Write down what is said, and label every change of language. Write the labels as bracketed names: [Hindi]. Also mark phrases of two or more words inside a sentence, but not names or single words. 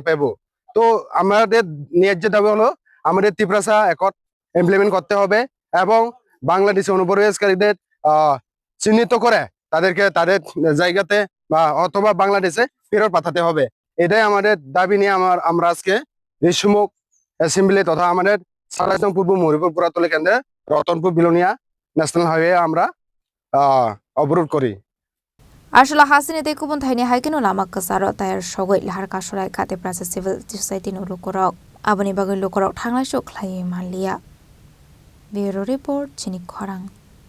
[Bangla] পাবো তো আমাদের ন্যায্য দাবি হলো আমাদের ত্রিপ্রাসা একট ইমপ্লিমেন্ট করতে হবে এবং বাংলাদেশি অনুপ্রবেশকারীদের চিহ্নিত করে তাদেরকে তাদের জায়গাতে বা অথবা বাংলাদেশে ফেরত পাঠাতে হবে এটাই আমাদের দাবি নিয়ে আমরা আজকে ঋষিমুখ অ্যাসেম্বলি তথা আমাদের সালাইমুং পূর্ব মরিপুর পুরাতলী কেন্দ্রে রতনপুর বিলোনিয়া ন্যাশনাল হাইওয়ে আমরা অবরোধ করি [Kok Borok] Ashla hasini te kubun thaini haikino lama kasaro tayar sogoi Lahar Kasulaikha Tiprasa Civil Society no lukorok aboni bagoi lukorok thanglai sok khlai manlia [English] Bureau Report [Kok Borok] Chini Khorang